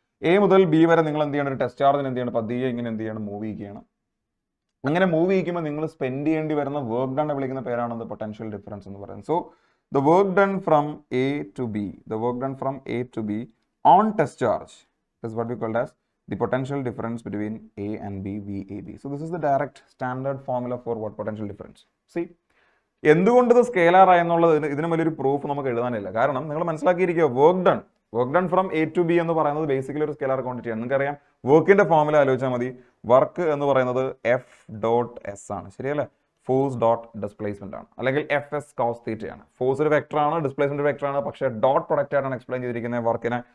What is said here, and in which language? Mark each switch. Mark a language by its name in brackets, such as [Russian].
[Malayalam] A മുതൽ B വരെ നിങ്ങൾ എന്ത് ചെയ്യണം, ഒരു ടെസ്റ്റ് ചാർജിന് എന്ത് ചെയ്യണം, പതിയെ ഇങ്ങനെ എന്ത് ചെയ്യണം, മൂവ് ചെയ്യണം. അങ്ങനെ മൂവ് ചെയ്യുമ്പോൾ നിങ്ങൾ സ്പെൻഡ് ചെയ്യേണ്ടി വരുന്ന വർക്ക് ഡൺ വിളിക്കുന്ന പേരാണ് പൊട്ടൻഷ്യൽ ഡിഫറൻസ് എന്ന് പറയുന്നത്. [English] So the work done from A to B, the work done from A to B on test charge is what we call as the potential difference between A and B, VAB. So this is the direct standard formula for what potential difference. [Malayalam] See, എന്തുകൊണ്ട് ഇത് scalar ആയെന്നുള്ളത് ഇതിന് വലിയൊരു proof നമുക്ക് എഴുതാനില്ല. കാരണം നിങ്ങൾ മനസ്സിലാക്കിയിരിക്കുക, work done from A to B എന്ന് പറയുന്നത് basically ഒരു സ്കേലാർ ക്വാണ്ടിറ്റി ആണ്. നിങ്ങൾക്കറിയാം വർക്കിന്റെ ഫോർമുല ആലോചിച്ചാൽ മതി. വർക്ക് എന്ന് പറയുന്നത് F.S ആണ്, ശരിയല്ലേ? ഫോഴ്സ് ഡോട്ട് ഡിസ്പ്ലേസ്മെന്റ് ആണ്, അല്ലെങ്കിൽ FS cos θ ആണ്. ഫോഴ്സ് ഒരു വെക്ടർ ആണ്, ഡിസ്പ്ലേസ്മെന്റ് ഒരു വെക്ടർ ആണ്, പക്ഷേ ഡോട്ട് പ്രൊഡക്റ്റ് ആയിട്ടാണ് എക്സ്പ്ലെയിൻ ചെയ്തിരിക്കുന്നത് വർക്കിനെ.